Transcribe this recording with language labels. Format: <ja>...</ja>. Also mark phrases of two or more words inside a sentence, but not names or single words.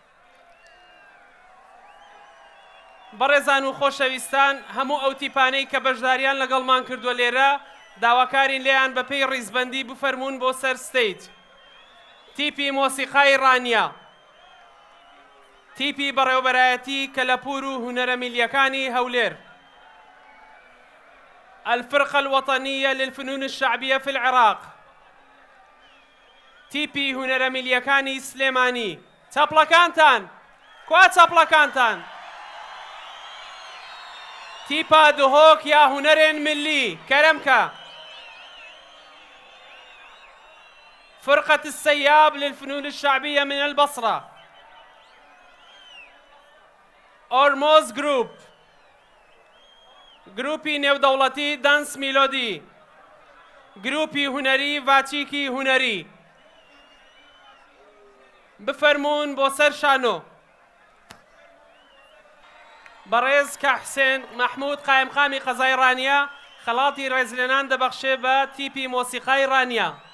<ckb>بەڕێزان و خۆشەویستان هەموو ئەو تیپانەی کە بەشداریان لەگەڵمان کردووە لێرە داواکارین لێیان بە پێی ڕیزبەندی بفەرمونون بۆ سەر ستەیج تیپی مۆسیقای ڕانیە تیپی بەڕێوەبەرایەتی کەلەپور و هونەرە میلیەکانی هەولێر</ckb> <ar>الفرقة الوطنية للفنون الشعبية في العراق</ar> <ckb>تیپی هونەرە میلیەکانی سلێمانی چاپڵەکانتان کوا چاپڵەکانتان</ckb> <ku>تیپا دهۆک یا هونەرێن ملی کەرەمکە</ku> <ar>فرقة السياب للفنون الشعبية من البصرة</ar> <ckb>أورموز جروب جروبی نێودەوڵەتی دانس میلۆدی گروپی هونەری ڤاچیکی هونەری بفەرمونون بۆ سەر شانۆ بەڕێز کە حسێن مەحموود قایمقامی قەزای ڕانیە خەڵاتی ڕێزلێنان دەبەخشێ بە تیپی مۆسیقای ڕانیە</ckb>